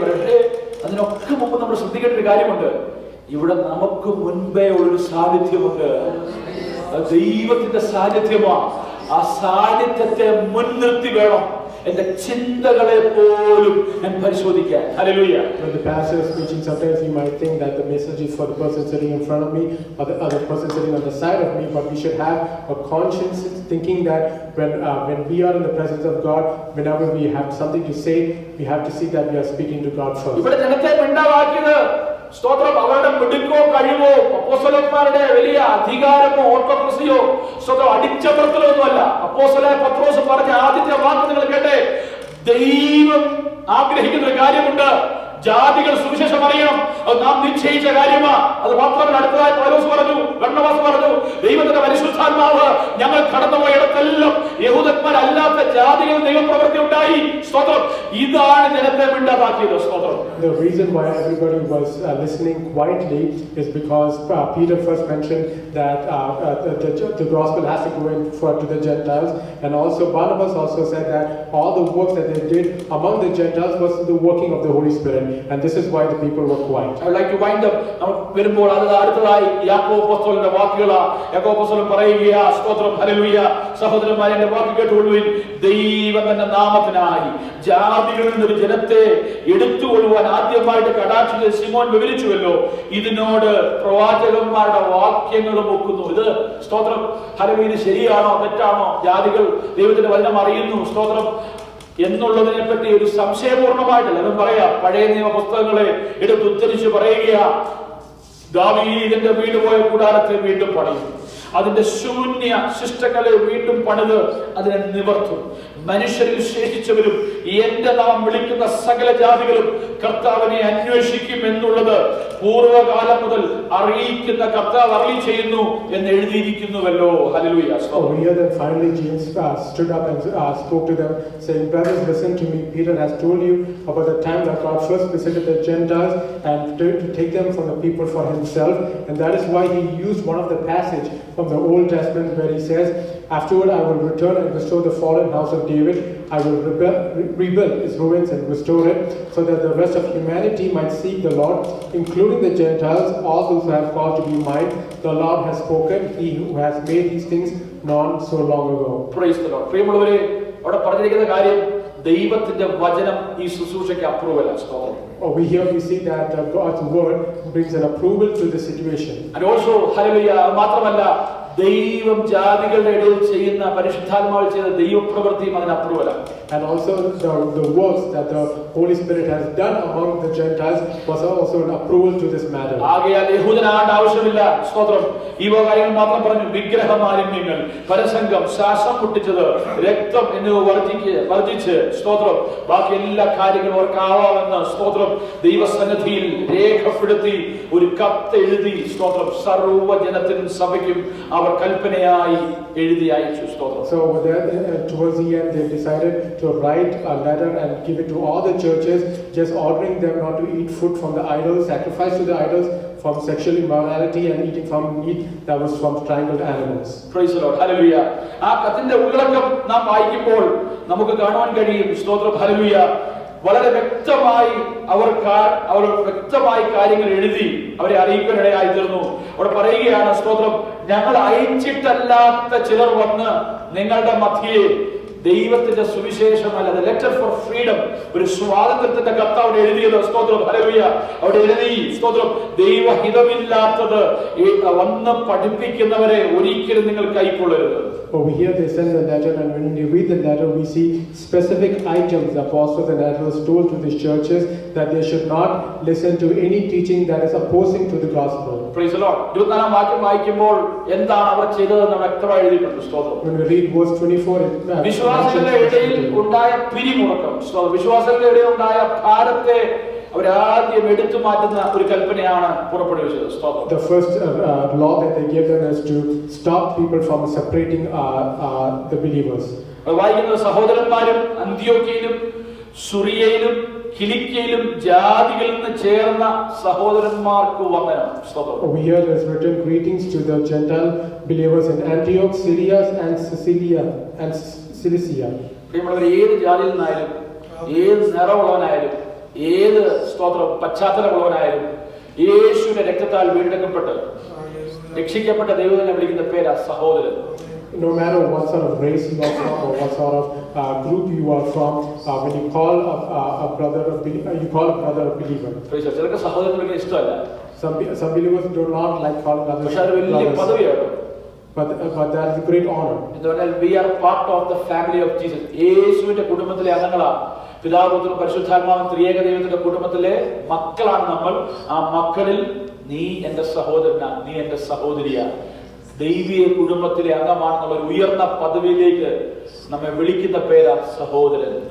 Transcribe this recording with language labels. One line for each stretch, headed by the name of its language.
Malayalam: പക്ഷേ അതിനൊക്കെ മുമ്പ് നമ്മൾ ശ്രദ്ധിക്കേണ്ട ഒരു കാര്യമുണ്ട്. ഇവിടെ നമുക്ക് മുൻപേ ഉള്ളൊരു സാന്നിധ്യമുണ്ട്. ദൈവത്തിന്റെ സാന്നിധ്യമാണ്. ആ സാന്നിധ്യത്തെ മുൻനിർത്തി വേണം എന്റെ ചിന്തകളെ പോലും ഞാൻ പരിശോധിക്കാൻ. Hallelujah.
English: When the pastor is preaching, sometimes you might think that the message is for the person sitting in front of me or the other person sitting on the side of me, but we should have a conscience thinking that when we are in the presence of God, whenever we have something to say, we have to see that we are speaking to God first.
Malayalam: ഇവിടെ ജനത്തെ മിണ്ടാവാക്കിയത് സ്തോത്രം അവരുടെ മിടുക്കോ കഴിവോ അപ്പോസ്തലന്മാരുടെ വലിയ അധികാരമോ ഓട്ടോക്രസിയോ സ്വന്തം അടിച്ചമർത്തലോ ഒന്നുമല്ല. അപ്പോസ്തലനായ പത്രോസ് പറഞ്ഞ ആദ്യത്തെ വാക്ക് നിങ്ങൾ കേട്ടെ, ദൈവം ആഗ്രഹിക്കുന്ന ഒരു കാര്യമുണ്ട്, ജാതികൾ സുവിശേഷം അറിയണം. അത് നാം നിശ്ചയിച്ച കാര്യമാ. അത് മാത്രമല്ല, അടുത്തതായി പൗലോസ് പറഞ്ഞു, ബർണ്ണബാസ് പറഞ്ഞു, ദൈവത്തിന്റെ പരിശുദ്ധാത്മാവ് ഞങ്ങൾ കടന്നുപോയിടത്തെല്ലാം യഹൂദന്മാരല്ലാത്ത ജാതികൾ ദൈവപ്രവൃത്തി ഉണ്ടായി. സ്തോത്രം. ഇതാണ് ജനത്തെ മിണ്ടാതാക്കിയത്. സ്തോത്രം.
English: The reason why everybody was listening quietly is because Peter first mentioned that the gospel has to go in to the Gentiles, and also Barnabas also said that all the works that they did among the Gentiles was the working of the Holy Spirit, and this is why the people were quiet. I would like to wind up.
Malayalam: വരുമ്പോൾ അടുത്തതായി യാക്കോബ് അപ്പോസ്തലന്റെ വാക്കുകളാ. യാക്കോബ് അപ്പോസ്തലൻ പറയുകയാ, സ്തോത്രം, hallelujah, സഹോദരന്മാരെ എന്റെ വാക്ക് കേട്ടുകൊള്ളുവിൻ, ദൈവം തന്റെ നാമത്തിനായി ജാതികളിൽ നിന്ന് ജനത്തെ എടുത്തുകൊള്ളുവാൻ ആദ്യമായിട്ട് കടാക്ഷിച്ച് ശിമോൻ വിവരിച്ചുവല്ലോ. ഇതിനോട് പ്രവാചകന്മാരുടെ വാക്യങ്ങളും ഒക്കുന്നു. ഇത് സ്തോത്രം, ഹല്ലേലൂയ, ഇത് ശരിയാണോ തെറ്റാണോ? ജാതികൾ ദൈവത്തിന്റെ വചനം അറിയുന്നു, സ്തോത്രം, എന്നുള്ളതിനെ പറ്റി ഒരു സംശയപൂർണമായിട്ടല്ല അതും പറയാ. പഴയ നിയമ പുസ്തകങ്ങളെ എടുത്ത് ഉദ്ധരിച്ച് പറയുകയാ, ദാവീദിന്റെ വീട് പോയ കൂടാരത്തെ വീണ്ടും പണിയും, അതിന്റെ ശൂന്യ ശിഷ്ടങ്ങളെ വീണ്ടും പണിത് അതിനെ നിവർത്തും. മനുഷ്യരിൽ ശേഷിച്ചവരും എന്റെ നാം വിളിക്കുന്ന സകല ജാതികളും കർത്താവിനെ അന്വേഷിക്കും എന്നുള്ളത് പൂർവ്വകാലം മുതൽ അറിയിക്കുന്ന കർത്താവ് അരുളി ചെയ്യുന്നു എന്ന് എഴുതിയിരിക്കുന്നുവല്ലോ. Hallelujah.
English: Over here then finally James stood up and spoke to them, saying, brothers, listen to me. Peter has told you about the time that God first visited the Gentiles and to take them from the people for himself, and that is why he used one of the passage from the Old Testament where he says, afterward I will return and restore the fallen house of David. I will rebuild its ruins and restore it, so that the rest of humanity might seek the Lord, including the Gentiles, all those who have called to be mine. The Lord has spoken, he who has made these things known so long ago. Praise the Lord.
Malayalam: പ്രിയമുള്ളവരെ, അവിടെ പറഞ്ഞിരിക്കുന്ന കാര്യം ദൈവത്തിന്റെ വചനം ഈ ശുശ്രൂഷയ്ക്ക് approval ആണ്. സ്തോത്രം.
English: Over here we see that God's word brings an approval to the situation. And also, hallelujah,
Malayalam: മാത്രമല്ല ദൈവം ജാതികളുടെ ഇടയിൽ ചെയ്യുന്ന പരിശുദ്ധാത്മാവിൽ ചെയ്ത ദൈവപ്രവൃത്തിയും അതിന് അപ്രൂവലാണ്.
English: And also the works that the Holy Spirit has done among the Gentiles was also an approval to this matter.
Malayalam: ആകയാൽ യഹൂദനാകേണ്ട ആവശ്യമില്ല. സ്തോത്രം. ഈ കാര്യങ്ങൾ മാത്രം പറഞ്ഞു. വിഗ്രഹമാലിന്യങ്ങൾ, പരസംഗം, ശ്വാസം മുട്ടിച്ചത്, രക്തം എന്നിവ വർജിച്ച്, സ്തോത്രം, ബാക്കി എല്ലാ കാര്യങ്ങളും ഓർക്കാവാമെന്ന്, സ്തോത്രം, ദൈവസന്നിധിയിൽ രേഖപ്പെടുത്തി ഒരു കത്ത് എഴുതി, സ്തോത്രം, സർവ്വജനത്തിനും സഭയ്ക്കും അവർ കൽപ്പനയായി എഴുതി അയച്ചു. സ്തോത്രം.
English: So towards the end they decided to write a letter and give it to all the churches, just ordering them not to eat food from the idols, sacrifice to the idols, from sexual immorality, and eating from meat that was from strangled animals. Praise the Lord. Hallelujah.
Malayalam: ആ കത്തിന്റെ ഉള്ളടക്കം നാം വായിക്കുമ്പോൾ നമുക്ക് കാണുവാൻ കഴിയും. സ്തോത്രം. Hallelujah. വളരെ വ്യക്തമായി അവർ വ്യക്തമായി കാര്യങ്ങൾ എഴുതി അവരെ അറിയിക്കാനിടയായി തീർന്നു. അവിടെ പറയുകയാണ്, സ്തോത്രം, ഞങ്ങൾ അയച്ചിട്ടല്ലാത്ത ചിലർ വന്ന് നിങ്ങളുടെ മധ്യേ ദൈവത്തിന്റെ സുവിശേഷമല്ല,
English: letter for freedom,
Malayalam: ഒരു സ്വാതന്ത്ര്യത്തിന്റെ കത്ത് അവിടെ എഴുതിയത്. സ്തോത്രം. ഹല്ലേലൂയ. അവിടെ എഴുതി, സ്തോത്രം, ദൈവഹിതമില്ലാത്തത് വന്ന് പഠിപ്പിക്കുന്നവരെ ഒരിക്കലും നിങ്ങൾ കൈക്കൊള്ളരുത്.
English: Over here they send the letter, and when we read the letter we see specific items the apostles and elders told to these churches that they should not listen to any teaching that is opposing to the gospel. Praise the Lord.
Malayalam: 24 വാക്യം വായിക്കുമ്പോൾ എന്താണ് അവർ ചെയ്തതെന്ന് വ്യക്തമായി എഴുതിയിട്ടുണ്ട്. സ്തോത്രം.
English: When we read verse 24,
Malayalam: വിശ്വാസികളുടെ ഇടയിൽ ഉണ്ടായ പിരിമുറുക്കം, വിശ്വാസികളുടെ ഇടയിൽ ഉണ്ടായ ഭാരത്തെ അവരാദ്യം എടുത്തു മാറ്റുന്ന ഒരു കൽപ്പനയാണ് പുറപ്പെടുവിച്ചത്. സ്തോത്രം.
English: The first law that they gave them is to stop people from separating the believers.
Malayalam: വായിക്കുന്നത്, സഹോദരന്മാരും അന്ത്യോക്യയിലും സുറിയയിലും കിലിക്യയിലും ജാതികളിൽ നിന്ന് ചേർന്ന സഹോദരന്മാർക്ക് വന്ദനം. സ്തോത്രം.
English: Over here is written, greetings to the Gentile believers in Antioch, Syria and Cilicia.
Malayalam: പ്രിയമുള്ളവർ, ഏത് ജാതിയിൽ നിന്നായാലും, ഏത് നിറമുള്ളവനായാലും, ഏത് സ്തോത്രം പശ്ചാത്തലമുള്ളവനായാലും, യേശുവിന്റെ രക്തത്താൽ വീണ്ടെടുക്കപ്പെട്ട് രക്ഷിക്കപ്പെട്ട ദൈവത്തിനെ വിളിക്കുന്ന പേരാ സഹോദരൻ.
English: no matter what sort of race you are from or what sort of group you are from, when you call a brother a believer.
Malayalam: ചിലർക്ക് സഹോദരങ്ങൾക്ക് ഇഷ്ടമല്ല.
English: Some believers do not like calling others
Malayalam: പക്ഷെ അത് വലിയ
English: brothers.
Malayalam: പദവിയാണ്.
English: But that is a great honor.
Malayalam: എന്ന് പറഞ്ഞാൽ
English: we are part of the family of Jesus.
Malayalam: യേശുവിന്റെ കുടുംബത്തിലെ അംഗങ്ങളാണ്. പിതാവ് പുത്രൻ പരിശുദ്ധാത്മാവൻ ത്രിയേക ദൈവത്തിന്റെ കുടുംബത്തിലെ മക്കളാണ് നമ്മൾ. ആ മക്കളിൽ നീ എന്റെ സഹോദരനാ, നീ എന്റെ സഹോദരിയാ. ദൈവീയ കുടുംബത്തിലെ അംഗമാണെന്നുള്ള ഒരു ഉയർന്ന പദവിയിലേക്ക് നമ്മെ വിളിക്കുന്ന പേരാ സഹോദരൻ.